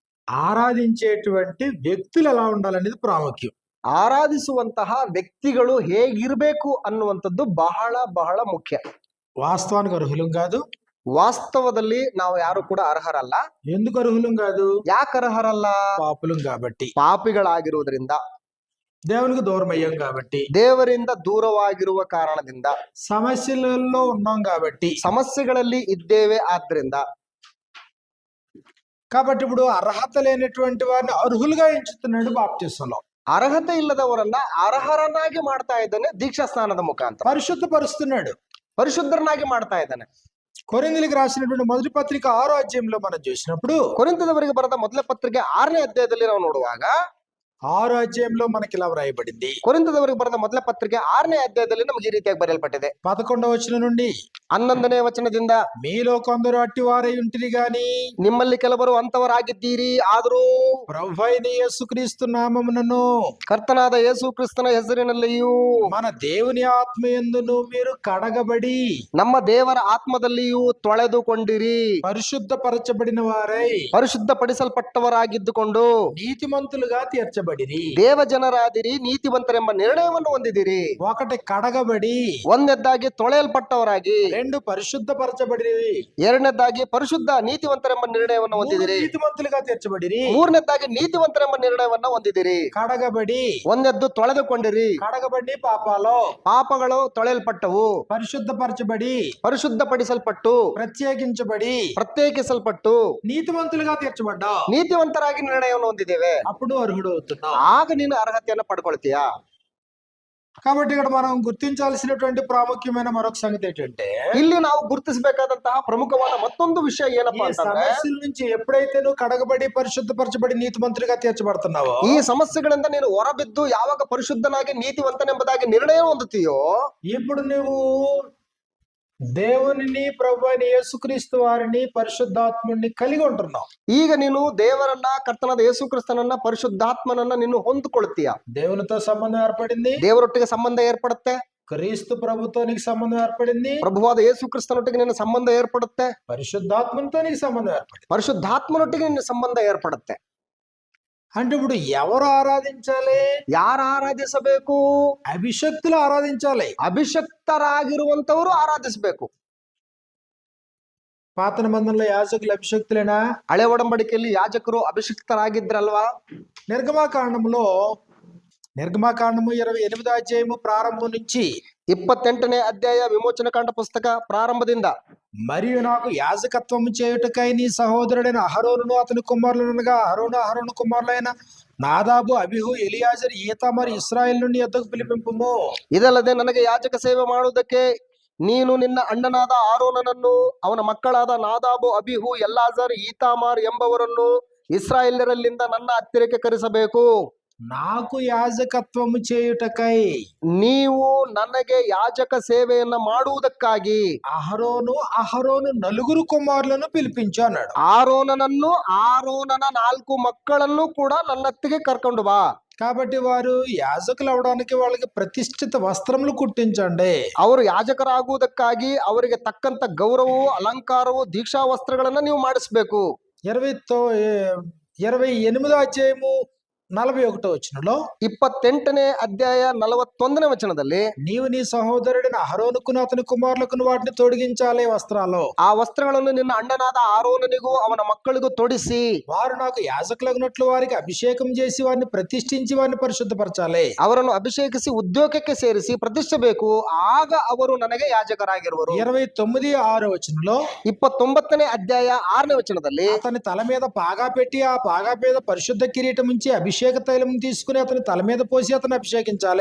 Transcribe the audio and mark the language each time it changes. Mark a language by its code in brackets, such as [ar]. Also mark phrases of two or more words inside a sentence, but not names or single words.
[te] ఆరాధించేటువంటి వ్యక్తులు ఎలా ఉండాలనేది ప్రాముఖ్యం. [kn] ಆರಾಧಿಸುವಂತಹ ವ್ಯಕ್ತಿಗಳು ಹೇಗಿರ್ಬೇಕು ಅನ್ನುವಂಥದ್ದು ಬಹಳ ಬಹಳ ಮುಖ್ಯ. [te] వాస్తవానికి అర్హులం కాదు. [kn] ವಾಸ್ತವದಲ್ಲಿ ನಾವು ಯಾರು ಕೂಡ ಅರ್ಹರಲ್ಲ. [te] ఎందుకు అర్హులం కాదు? [kn] ಯಾಕೆ ಅರ್ಹರಲ್ಲ? [te] పాపులం కాబట్టి, [kn] ಪಾಪಿಗಳಾಗಿರುವುದರಿಂದ, [te] దేవునికి దూరం అయ్యాం కాబట్టి, [kn] ದೇವರಿಂದ ದೂರವಾಗಿರುವ ಕಾರಣದಿಂದ, [te] సమస్యలలో ఉన్నాం కాబట్టి, [kn] ಸಮಸ್ಯೆಗಳಲ್ಲಿ ಇದ್ದೇವೆ. ಆದ್ರಿಂದ [te] కాబట్టి ఇప్పుడు అర్హత లేనటువంటి వారిని అర్హులుగా ఎంచుతున్నాడు బాప్తిసంలో. [kn] ಅರ್ಹತೆ ಇಲ್ಲದವರನ್ನ ಅರ್ಹರನ್ನಾಗಿ ಮಾಡ್ತಾ ಇದ್ದಾನೆ ದೀಕ್ಷಾ ಸ್ನಾನದ ಮುಖಾಂತರ. [te] పరిశుద్ధపరుస్తున్నాడు, [kn] ಪರಿಶುದ್ಧರನ್ನಾಗಿ ಮಾಡ್ತಾ ಇದ್ದಾನೆ. [te] కొరింథీయులకు రాసినటువంటి మొదటి పత్రిక 6వ అధ్యాయంలో మనం చూసినప్పుడు, [kn] ಕೊರಿಂಥದವರಿಗೆ ಬರೆದ ಮೊದಲ ಪತ್ರಿಕೆ 6ನೇ ಅಧ್ಯಾಯದಲ್ಲಿ ನಾವು ನೋಡುವಾಗ [te] 6వ అధ్యాయంలో మనకి ఇలా వ్రాయబడింది. [kn] ಕೊರಿಂಥದವರಿಗೆ ಬರೆದ ಮೊದಲ ಪತ್ರಿಕೆ 6ನೇ ಅಧ್ಯಾಯದಲ್ಲಿ ನಮಗೆ ಈ ರೀತಿಯಾಗಿ ಬರೆಯಲ್ಪಟ್ಟಿದೆ. [te] 11వ వచనం నుండి [kn] 11ನೇ ವಚನದಿಂದ, [te] మీలో కొందరు అట్టివారై ఉంటిరి గాని [kn] ನಿಮ್ಮಲ್ಲಿ ಕೆಲವರು ಅಂತವರಾಗಿದ್ದೀರಿ, ಆದರೂ [te] ప్రభువైన యేసుక్రీస్తు నామమునను [kn] ಕರ್ತನಾದ ಯೇಸು ಕ್ರಿಸ್ತನ ಹೆಸರಿನಲ್ಲಿಯೂ [te] మన దేవుని ఆత్మయందును మీరు కడగబడి [kn] ನಮ್ಮ ದೇವರ ಆತ್ಮದಲ್ಲಿಯೂ ತೊಳೆದುಕೊಂಡಿರಿ, [te] పరిశుద్ధపరచబడిన వారై [kn] ಪರಿಶುದ್ಧಪಡಿಸಲ್ಪಟ್ಟವರಾಗಿದ್ದುಕೊಂಡು [te] నీతిమంతులుగా తీర్చబడిరి. [kn] ದೇವ ಜನರಾದಿರಿ, ನೀತಿವಂತರೆಂಬ ನಿರ್ಣಯವನ್ನು ಹೊಂದಿದಿರಿ. [te] ఒకటి కడగబడి, [kn] ಒಂದನೇದಾಗಿ ತೊಳೆಯಲ್ಪಟ್ಟವರಾಗಿ, [te] 2 పరిశుద్ధపరచబడిరి, [kn] ಎರಡನೇದಾಗಿ ಪರಿಶುದ್ಧ ನೀತಿವಂತರೆಂಬ ನಿರ್ಣಯವನ್ನು ಹೊಂದಿದಿರಿ, [te] నీతిమంతులుగా తీర్చబడిరి. [kn] ಮೂರನೇದಾಗಿ ನೀತಿವಂತರೆಂಬ ನಿರ್ಣಯವನ್ನ ಹೊಂದಿದಿರಿ. [te] కడగబడి, [kn] ಒಂದೆದ್ದು ತೊಳೆದುಕೊಂಡಿರಿ, [te] కడగబడి పాపాలో, [kn] ಪಾಪಗಳು ತೊಳೆಯಲ್ಪಟ್ಟವು, [te] పరిశుద్ధపరచబడి, [kn] ಪರಿಶುದ್ಧಪಡಿಸಲ್ಪಟ್ಟು, [te] ప్రత్యేకించబడి, [kn] ಪ್ರತ್ಯೇಕಿಸಲ್ಪಟ್ಟು, [te] నీతిమంతులుగా తీర్చబడ్డా. [kn] ನೀತಿವಂತರಾಗಿ ನಿರ್ಣಯವನ್ನು ಹೊಂದಿದ್ದೇವೆ. [te] అప్పుడు అర్హుడు అవుతున్నావు. [kn] ಆಗ ನೀನು ಅರ್ಹತೆಯನ್ನು ಪಡ್ಕೊಳ್ತೀಯಾ. [te] కాబట్టి ఇక్కడ మనం గుర్తించాల్సినటువంటి ప్రాముఖ్యమైన మరొక సంగతి ఏంటంటే, [kn] ಇಲ್ಲಿ ನಾವು ಗುರುತಿಸಬೇಕಾದಂತಹ ಪ್ರಮುಖವಾದ ಮತ್ತೊಂದು ವಿಷಯ ಏನಪ್ಪಾ [te] ఈ [kn] ಅಂತಂದ್ರೆ, [te] సమస్యల నుంచి ఎప్పుడైతే నువ్వు కడగబడి పరిశుద్ధపరచబడి నీతిమంతులుగా తీర్చబడుతున్నావో, [kn] ಈ ಸಮಸ್ಯೆಗಳಿಂದ ನೀನು ಹೊರಬಿದ್ದು ಯಾವಾಗ ಪರಿಶುದ್ಧನಾಗಿ ನೀತಿವಂತನೆಂಬುದಾಗಿ ನಿರ್ಣಯ ಹೊಂದುತ್ತೀಯೋ, [te] ఇప్పుడు నువ్వు దేవునిని ప్రభు అయిన యేసుక్రీస్తు వారిని పరిశుద్ధాత్ముడిని కలిగి ఉంటున్నావు. [kn] ಈಗ ನೀನು ದೇವರನ್ನ, ಕರ್ತನಾದ ಯೇಸು ಕ್ರಿಸ್ತನನ್ನ, ಪರಿಶುದ್ಧಾತ್ಮನನ್ನ ನೀನು ಹೊಂದಿಕೊಳ್ತೀಯ. [te] దేవునితో సంబంధం ఏర్పడింది, [kn] ದೇವರೊಟ್ಟಿಗೆ ಸಂಬಂಧ ಏರ್ಪಡುತ್ತೆ, [te] క్రీస్తు ప్రభుతో నీకు సంబంధం ఏర్పడింది, [kn] ಪ್ರಭುವಾದ ಯೇಸು ಕ್ರಿಸ್ತನೊಟ್ಟಿಗೆ ನಿನ್ನ ಸಂಬಂಧ ಏರ್ಪಡುತ್ತೆ, [te] పరిశుద్ధాత్మతో నీకు సంబంధం ఏర్పడింది. [kn] ಪರಿಶುದ್ಧಾತ್ಮನೊಟ್ಟಿಗೆ ನಿನ್ನ ಸಂಬಂಧ ಏರ್ಪಡುತ್ತೆ. [te] అంటే ఇప్పుడు ఎవరు ఆరాధించాలి? [kn] ಯಾರು ಆರಾಧಿಸಬೇಕು? [te] అభిషక్తులు ఆరాధించాలి. [kn] ಅಭಿಷಕ್ತರಾಗಿರುವಂತವರು ಆರಾಧಿಸಬೇಕು. [te] పాత నిబంధనలో యాజకులు అభిషక్తులేనా? [kn] ಹಳೆ ಒಡಂಬಡಿಕೆಯಲ್ಲಿ ಯಾಜಕರು ಅಭಿಷಿಕ್ತರಾಗಿದ್ರಲ್ವಾ? [te] నిర్గమాకాండములో 28వ అధ్యాయము ప్రారంభం నుంచి [kn] 28ನೇ ಅಧ್ಯಾಯ ವಿಮೋಚನ ಕಾಂಡ ಪುಸ್ತಕ ಪ್ರಾರಂಭದಿಂದ, [te] మరియు నాకు యాజకత్వము చేయుటకై నీ సహోదరుడైన అహరోనును అతని కుమారులనగా అహరోను కుమారులైన నాదాబు, అబిహు, ఎలియాజరు, ఈతామారు ఇశ్రాయేలు నుండి యొద్దకు పిలిపింపుము. [kn] ಇದಲ್ಲದೆ ನನಗೆ ಯಾಜಕ ಸೇವೆ ಮಾಡುವುದಕ್ಕೆ ನೀನು ನಿನ್ನ ಅಣ್ಣನಾದ ಆರೋನನನ್ನು, ಅವನ ಮಕ್ಕಳಾದ ನಾದಾಬು, ಅಬಿಹು, ಎಲ್ಲಾಜರ್, ಈತಾಮಾರ್ ಎಂಬವರನ್ನು ಇಸ್ರಾಯೇಲ್ಯರಲ್ಲಿಂದ ನನ್ನ ಹತ್ತಿರಕ್ಕೆ ಕರೆಸಬೇಕು. [te] నాకు యాజకత్వము చేయుటకై, [kn] ನೀವು ನನಗೆ ಯಾಜಕ ಸೇವೆಯನ್ನ ಮಾಡುವುದಕ್ಕಾಗಿ [te] అహరోను నలుగురు కుమారులను పిలిపించు అన్నాడు. [kn] ಆರೋನನನ್ನು, ಆರೋನನ 4 ಮಕ್ಕಳನ್ನು ಕೂಡ ನನ್ನ ಹತ್ತಿಗೆ ಕರ್ಕೊಂಡು ಬಾ. [te] కాబట్టి వారు యాజకులు అవడానికి వాళ్ళకి ప్రతిష్ఠిత వస్త్రములు కుట్టించండి. [kn] ಅವರು ಯಾಜಕರಾಗುವುದಕ್ಕಾಗಿ ಅವರಿಗೆ ತಕ್ಕಂತ ಗೌರವವು, ಅಲಂಕಾರವು, ದೀಕ್ಷಾ ವಸ್ತ್ರಗಳನ್ನ ನೀವು ಮಾಡಿಸ್ಬೇಕು. [te] 28వ అధ్యాయము 41వ వచనంలో, [kn] 28ನೇ ಅಧ್ಯಾಯ 41ನೇ ವಚನದಲ್ಲಿ, [te] నీవు నీ సహోదరుడైన అహరోనుకును అతని కుమారులకును వాటిని తొడిగించాలి వస్త్రాలు. [kn] ಆ ವಸ್ತ್ರಗಳನ್ನು ನಿನ್ನ ಅಣ್ಣನಾದ ಆರೋನನಿಗೂ ಅವನ ಮಕ್ಕಳಿಗೂ ತೊಡಿಸಿ, [te] వారు నాకు యాజకులగునట్లు వారికి అభిషేకం చేసి వారిని ప్రతిష్ఠించి వారిని పరిశుద్ధపరచాలి. [kn] ಅವರನ್ನು ಅಭಿಷೇಕಿಸಿ ಉದ್ಯೋಗಕ್ಕೆ ಸೇರಿಸಿ ಪ್ರತಿಷ್ಠಿಸಬೇಕು. ಆಗ ಅವರು ನನಗೆ ಯಾಜಕರಾಗಿರುವರು. [te] 29:6 వచనంలో, [kn] 29ನೇ ಅಧ್ಯಾಯ 6ನೇ ವಚನದಲ್ಲಿ, [te] అతని తల మీద పాగా పెట్టి ఆ పాగా మీద పరిశుద్ధ కిరీటం ఉంచి అభిషేక తైలం తీసుకుని అతని తల మీద పోసి అతను అభిషేకించాలి.